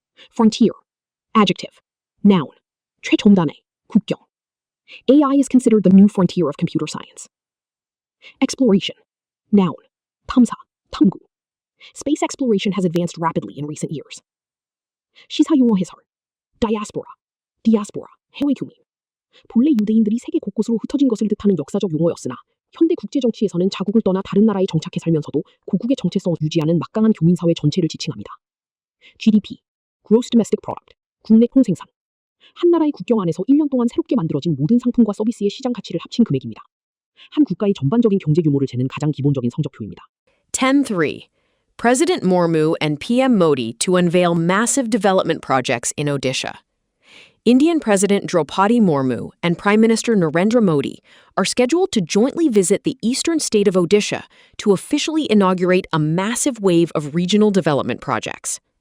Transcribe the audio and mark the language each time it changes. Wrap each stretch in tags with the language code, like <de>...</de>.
<en>Frontier. Adjective. Noun.</en> <ko>최첨단의. 국경.</ko> <en>AI is considered the new frontier of computer science. Exploration. Noun.</en> <ko>탐사. 탐구.</ko> <en>Space exploration has advanced rapidly in recent years.</en> <ko>시사용어 해설. Diaspora. Diaspora. 해외 교민. 본래 유대인들이 세계 곳곳으로 흩어진 것을 뜻하는 역사적 용어였으나 현대 국제정치에서는 자국을 떠나 다른 나라에 정착해 살면서도 고국의 정체성을 유지하는 막강한 교민사회 전체를 지칭합니다.</ko> <en>GDP, Gross Domestic Product,</en> <ko>국내 통생산. 한 나라의 국경 안에서 1년 동안 새롭게 만들어진 모든 상품과 서비스의 시장 가치를 합친 금액입니다. 한 국가의 전반적인 경제 규모를 재는 가장 기본적인 성적표입니다.</ko> <en>10.3. President Murmu and PM Modi to unveil massive development projects in Odisha. Indian President Draupadi Murmu and Prime Minister Narendra Modi are scheduled to jointly visit the eastern state of Odisha to officially inaugurate a massive wave of regional development projects.</en>